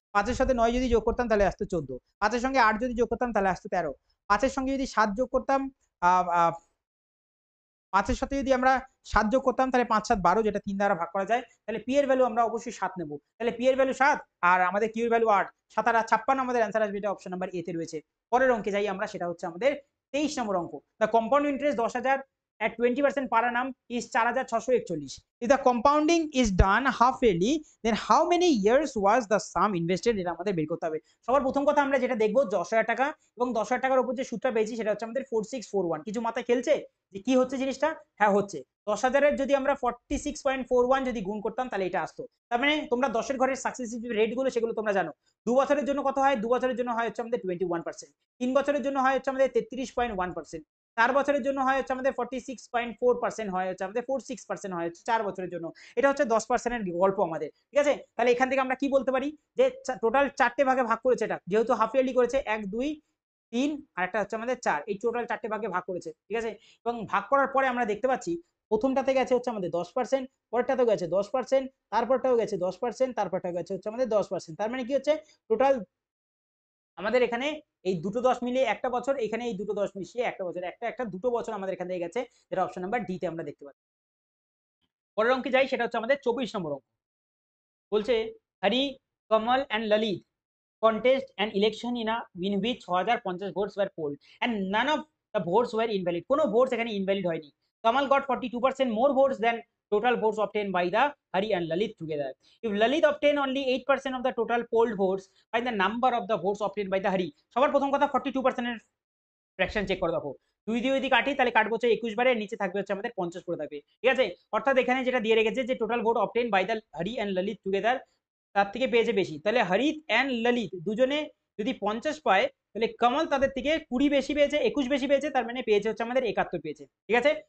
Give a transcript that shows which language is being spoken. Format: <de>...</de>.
<bn>5 এর সাথে 9 যদি যোগ করতাম তাহলে আসতো 14, 5 এর সঙ্গে 8 যদি যোগ করতাম তাহলে আসতো 13, 5 এর সঙ্গে যদি 7 যোগ করতাম, 5 এর সাথে যদি আমরা 7 যোগ করতাম তাহলে 5 7 12, যেটা 3 দ্বারা ভাগ করা যায়। তাহলে পি এর ভ্যালু আমরা অবশ্যই 7 নেব। তাহলে পি এর ভ্যালু 7 আর আমাদের কিউ এর ভ্যালু 8, 7 আর 56 আমাদের অ্যান্সার আসবে, এটা অপশন নাম্বার এ তে রয়েছে। পরের অঙ্কে যাই আমরা, সেটা হচ্ছে আমাদের 23 নম্বর অঙ্ক।</bn> <en>The compound interest 10,000 at 20% per annum is 4,641. If the compounding is done half yearly, then how many years was the sum invested?</en> <bn>এটা আমাদের বের করতে হবে। সবার প্রথম কথা আমরা যেটা দেখবো 10,000 টাকা এবং 10,000 টাকার উপর যে সুদটা পেয়েছি সেটা হচ্ছে আমাদের 4641। কিছু মাথায় খেলছে যে কি হচ্ছে জিনিসটা? হ্যাঁ হচ্ছে, 10,000-এর যদি আমরা 46.41 যদি গুণ করতাম তাহলে এটা আসতো। তার মানে তোমরা 10-এর ঘরের সাকসেসিভ রেট গুলো সেগুলো তোমরা জানো। 2 বছরের জন্য কত হয়? 2 বছরের জন্য হয় হচ্ছে আমাদের 21%, 3 বছরের জন্য হয় হচ্ছে আমাদের 33.1%, 4 বছরের জন্য হয় হচ্ছে আমাদের 46.4%, হয় হচ্ছে আমাদের 46% হয় হচ্ছে 4 বছরের জন্য। এটা হচ্ছে 10%-এর গল্প আমাদের, ঠিক আছে। তাহলে এখান থেকে আমরা কি বলতে পারি যে টোটাল 4টে ভাগে ভাগ করেছে, এটা যেহেতু হাফ ইয়ারলি করেছে, 1 2 3 আর একটা হচ্ছে আমাদের 4, এই টোটাল 4টে ভাগে ভাগ করেছে, ঠিক আছে। এবং ভাগ করার পরে আমরা দেখতে পাচ্ছি প্রথমটাতে গেছে হচ্ছে আমাদের 10%, পরেরটাতেও গেছে 10%, তারপরটাও গেছে 10%, তারপরটাও গেছে হচ্ছে আমাদের 10%। তার মানে কি হচ্ছে টোটাল আমাদের এখানে এই দুটো 10 মিলিয়ে একটা বছর, এখানে এই দুটো 10 মিশিয়ে একটা বছর, একটা দুটো বছর আমাদের এখান থেকে গেছে, যেটা অপশন নাম্বার ডি তে আমরা দেখতে পাচ্ছি। পরের অঙ্কে যাই, সেটা হচ্ছে আমাদের 24 নম্বর অঙ্ক।</bn> <en>বলছে Hari, Kamal and Lalit contest an election in which 6050 votes were polled and none of the votes were invalid.</en> <bn>কোনো votes এখানে invalid হয়নি।</bn> <en>Kamal got 42% more votes than total votes obtained by the Hari and Lalit together. If Lalit obtained only 8% of the total polled votes, find the number of the votes obtained by the Hari.</en> <bn>সবার প্রথম কথা 42% এর fraction check করে দেখো, 2 দিয়ে যদি কাটি তাহলে কাটবো হচ্ছে 21 বারে, নিচে থাকবে হচ্ছে আমাদের 50 করে থাকবে, ঠিক আছে। অর্থাৎ এখানে যেটা দিয়ে রেখেছে যে</bn> <en>total vote obtain by the Hari and Lalit together,</en> <bn>তার থেকে পেয়েছে বেশি। তাহলে হরিত এন্ড ললিত দুজনে যদি 50 পায়, তাহলে কমল তাদের থেকে 20 বেশি পেয়েছে, 21 বেশি পেয়েছে, তার মানে পেয়েছে হচ্ছে আমাদের 71 পেয়েছে, ঠিক আছে।</bn>